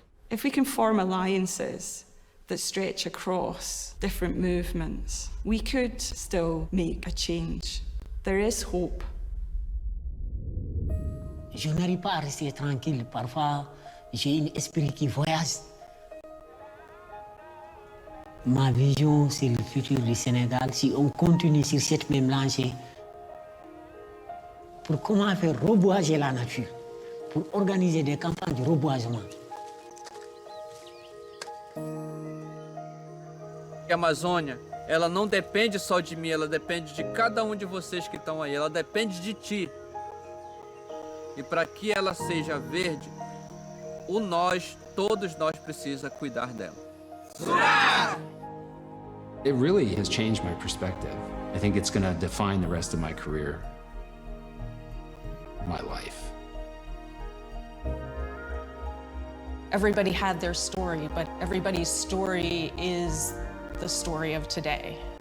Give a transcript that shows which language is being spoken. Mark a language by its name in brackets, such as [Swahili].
[English] If we can form alliances that stretch across different movements, we could still make a change. There is hope. [French] Je n'arrive pas à rester tranquille. Parfois, j'ai un esprit qui voyage. Ma vision, c'est le futur du Sénégal. Si on continue sur cette même lancée, pour comment faire reboiser la nature, pour organiser des campagnes de reboisement. [Portuguese] A Amazônia, ela não depende só de mim, ela depende de cada um de vocês que estão aí, ela depende de ti. E para que ela seja verde, todos nós precisa cuidar dela. [English] It really has changed my perspective. I think it's going to define the rest of my career, my life. Everybody had their story, but everybody's story is the story of today.